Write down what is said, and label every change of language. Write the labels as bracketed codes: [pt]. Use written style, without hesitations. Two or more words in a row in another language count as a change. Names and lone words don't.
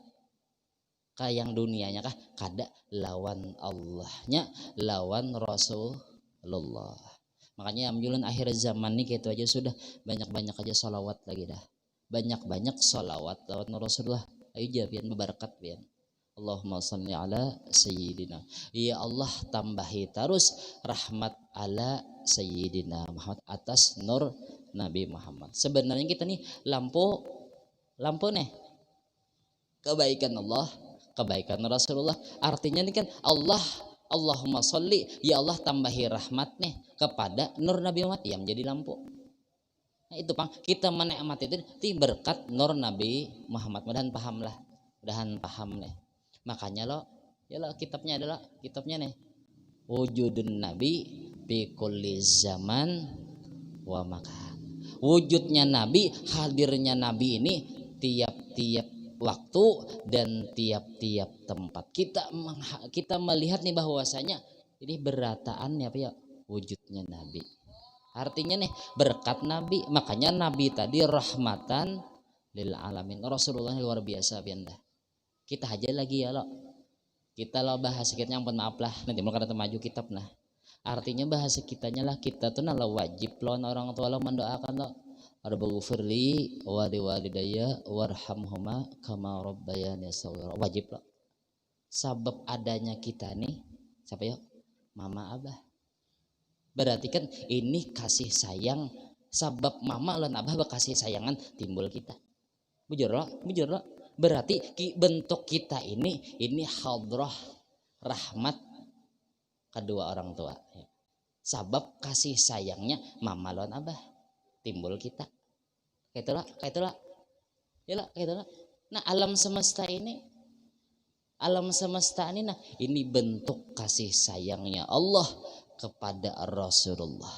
[bjn] Ke yang dunianya kah? Kada lawan Allahnya, lawan Rasulullah. Makanya amjulan akhir zaman nih gitu aja sudah banyak-banyak aja salawat lagi dah. Banyak-banyak salawat lawan Rasulullah. Ayo jabian berberkat bian. [ar] اللهم صل على سيدنا. [bjn] Ya Allah tambahi terus rahmat [ar] على سيدنا محمد [bjn] atas nur Nabi Muhammad. Sebenarnya kita nih lampu nih kebaikan Allah, kebaikan Rasulullah. Artinya ini kan [ar] اللهم صل, [bjn] ya Allah tambahi rahmat nih kepada nur Nabi Muhammad yang menjadi lampu. Nah itu Pang, kita menikmati itu berkat nur Nabi Muhammad. Mudahan paham nih. Makanya ya kitabnya adalah nih [ar] وجود النبي بكل زمان ومكان. [bjn] Wujudnya Nabi, hadirnya Nabi ini tiap-tiap waktu dan tiap-tiap tempat. Kita melihat nih bahwasanya ini berataan ya wujudnya Nabi. Artinya nih berkat Nabi, makanya Nabi tadi [ar] رحمة للعالمين. [bjn] Rasulullah luar biasa pianda. Kita aja lagi ya kita bahasa kita yang maaf lah nanti mau kada maju kitab nah. Artinya bahasa kitanya lah kita tuh nala wajib lawan orang tua lo mendoakan [ar] رب اغفر لي ولوالدي وارحمهما كما ربياني صغيرا. [bjn] Wajib loh. Sebab adanya kita nih siapa ya? Mama abah. Berarti kan ini kasih sayang sebab mama lan abah berkasih sayangan timbul kita. Bujur loh. Berarti bentuk kita ini hadrah rahmat kedua orang tua. Sebab kasih sayangnya mama lan abah timbul kita. Kayak itulah. Nah, alam semesta ini nah ini bentuk kasih sayangnya Allah kepada Rasulullah.